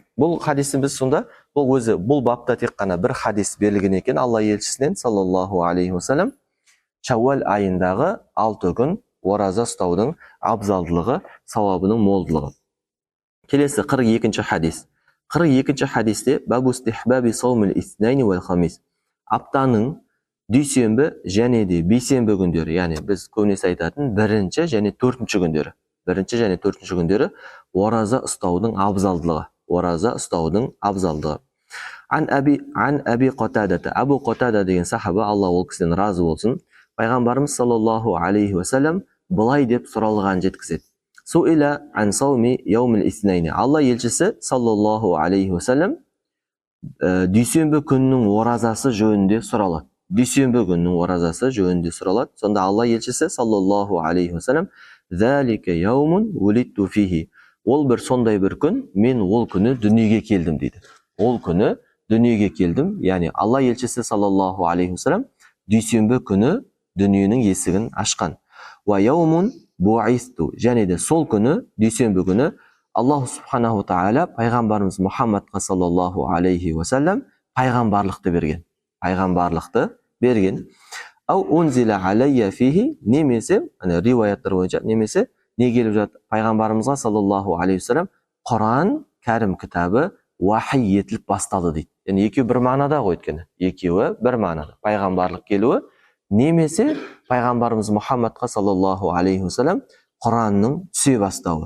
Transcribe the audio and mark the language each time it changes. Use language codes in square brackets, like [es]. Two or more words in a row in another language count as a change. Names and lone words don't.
[kk] Бұл хадисті біз сонда, бұл бапта тек қана бір хадис берілген екен Алла елшісінен [ar] صلى الله عليه وسلم, [kk] Шаввал айындағы 6 күн ораза ұстаудың абзалдылығы, сауабының молдылығы. Келесі 42-ші хадис. 42-ші хадисте [ar] باب استحباب صوم الاثنين والخميس. [kk] Аптаның дүйсенбі және де бейсенбі күндері, яғни біз көбінесе айтатын бірінші және төртінші күндері. Бірінші және төртінші күндері ораза ұстаудың абзалдылығы. Ораза ұстаудың абзалдылығы. [ar] عن أبي قتادة. [kk] Абу Қатада деген сахаба, Алла ол кісіден разы болсын, пайғамбарымыз [ar] صلى الله عليه وسلم [kk] былай деп сұралған жеткізеді. [ar] سئل عن صوم يوم الاثنين. [kk] Алла елшісі [ar] صلى الله عليه وسلم [kk] дүйсенбі күннің оразасы жөнінде сұралады. Дүйсенбі күннің оразасы жөнінде сұралады. Сонда Алла елшісі [ar] صلى الله عليه وسلم ذلك يوم ولدت فيه. [kk] Ол бір сондай бір күн, мен ол күні дүниеге келдім дейді. Ол күні дүниеге келдім, яғни Алла елшісі [ar] صلى الله عليه وسلم [kk] дүйсенбі күні дүниенің есігін ашқан. [ar] ويوم بعثت. [kk] Және де сол күні, дүйсенбі күні Аллах [ar] سبحانه تعالى [kk] пайғамбарымыз Мұхаммадқа [ar] صلى الله عليه وسلم [kk] пайғамбарлықты берген. Пайғамбарлықты берген. [ar] أو أنزل علي فيه. [kk] Немесе, риуаяттар бойынша, немесе не келіп жатыр? Пайғамбарымызға [ar] صلى الله عليه وسلم [kk] Құран кәрім кітабы уахи етіліп басталды дейді. Яғни екеуі бір мағынада ғой өйткені. Екеуі бір мағынада. Пайғамбарлық келуі, немесе пайғамбарымыз Мұхаммадқа [ar] صلى الله عليه وسلم [kk] Құранның түсе бастауы.